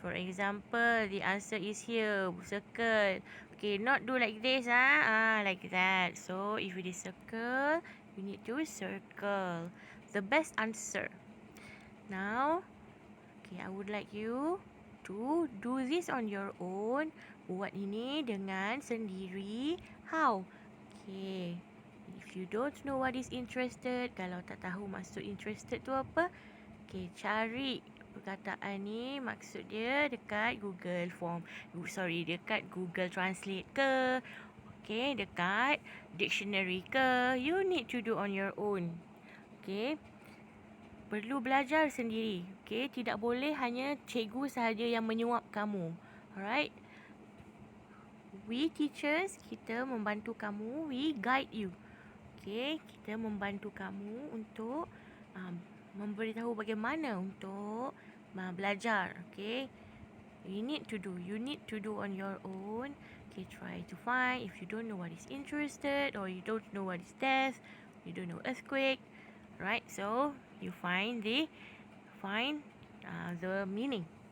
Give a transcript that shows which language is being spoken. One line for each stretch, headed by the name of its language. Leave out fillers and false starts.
English: For example, the answer is here. Circle. Okay, not do like this. Like that. So, if it is circle, you need to circle the best answer. Now, okay, I would like you to do this on your own.
Malay: Buat ini dengan sendiri.
English: How? Okay. If you don't know what is interested,
Malay: kalau tak tahu maksud interested tu apa, okay, cari perkataan ni, maksud dia dekat Google Form. Dekat Google Translate ke,
English: okay,
Malay: dekat dictionary ke.
English: You need to do on your own. Okay.
Malay: perlu belajar sendiri. Okay, tidak boleh hanya cikgu sahaja yang menyuap kamu.
English: Alright. We teachers,
Malay: kita membantu kamu.
English: We guide you.
Malay: Okay, kita membantu kamu untuk memberitahu bagaimana untuk belajar.
English: Okay, you need to do on your own. Okay, try to find if you don't know what is interested or you don't know what is death, you don't know earthquake, right? So you find the meaning.